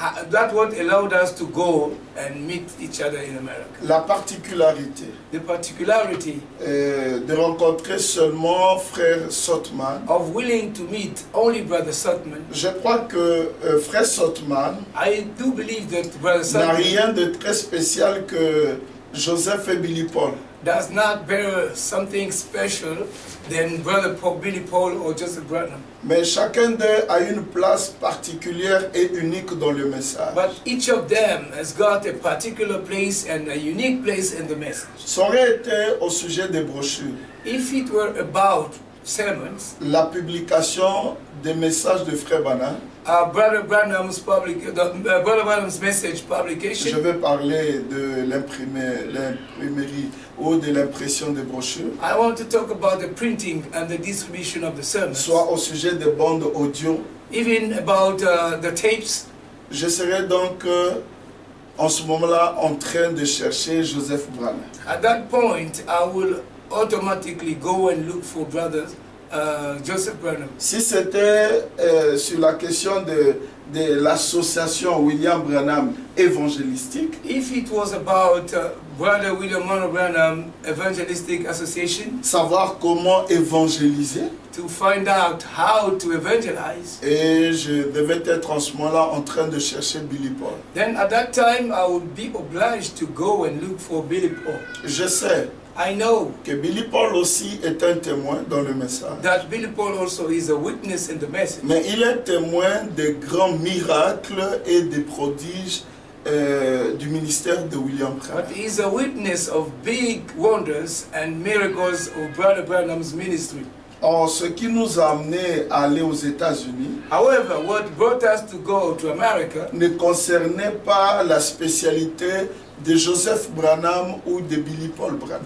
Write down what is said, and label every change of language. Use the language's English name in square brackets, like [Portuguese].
[English] That what allowed us to go and meet each other in America. [French] La particularité [English] The particularity [French] de rencontrer seulement frère Sotman. [English] of willing to meet only Brother Sotman. [French] Je crois que frère Sotman [English] I do believe that Brother [French] n'a [English] Sotman [French] rien de très spécial que Joseph et Billy Paul. [English] does not bear something special than Brother Billy Paul or Joseph Branham. [French] Mais chacun d'eux a une place particulière et unique dans le message. [English] But each of them has got a particular place and a unique place in the message. [French] Ça aurait été au sujet des brochures. [English] If it were about sermons, [French] La publication des messages de Frère Branham, [English] Brother Branham's Brother Branham's message [French] je [English] publication, [French] vais parler de l'imprimerie ou de l'impression des brochures, [English] I want to talk about the printing and the distribution of the sermons, [French] soit au sujet des bandes audio. [English] even about the tapes. [French] Je serai donc en ce moment-là en train de chercher Joseph Branham. [English] At that point, I will automatically go and look for Brother Joseph Branham. [French] Si c'était sur la question de l'association William Branham évangélistique, [English] If it was about Brother William Monroe Branham Evangelistic Association, [French] savoir comment évangéliser, [English] to find out how to evangelize, [French] et je devais être en ce moment-là en train de chercher Billy Paul. [English] then at that time I would be obliged to go and look for Billy Paul. [French] Je sais [English] I know [French] que Billy Paul aussi est un témoin dans le message. [English] that Billy Paul also is a witness in the message. [French] Mais il est témoin des grands miracles et des prodiges du ministère de William Branham. [English] But he is a witness of big wonders and miracles of Brother Branham's ministry. [French] Or, ce qui nous a amené à aller aux États-Unis [English] However, what brought us to go to America [French] ne concernait pas la spécialité de Joseph Branham ou de Billy Paul Branham.